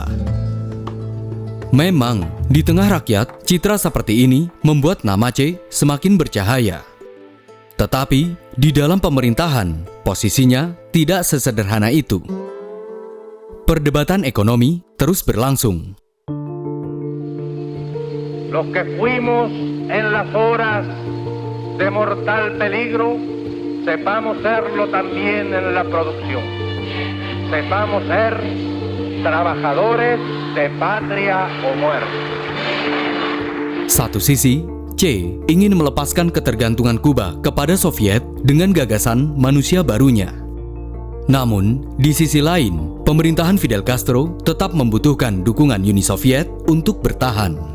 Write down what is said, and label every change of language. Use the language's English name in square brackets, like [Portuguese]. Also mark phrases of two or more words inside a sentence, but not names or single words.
[Indonesian] Memang, di tengah rakyat, citra seperti ini membuat nama Che semakin bercahaya. Tetapi, di dalam pemerintahan, posisinya tidak sesederhana itu. Perdebatan ekonomi terus berlangsung. [Spanish] Los que fuimos en las horas de mortal peligro, sepamos serlo también en la producción. Sepamos ser trabajadores de patria o muerte. [Indonesian] Satu sisi, Che ingin melepaskan ketergantungan Kuba kepada Soviet dengan gagasan manusia barunya. Namun, di sisi lain, pemerintahan Fidel Castro tetap membutuhkan dukungan Uni Soviet untuk bertahan.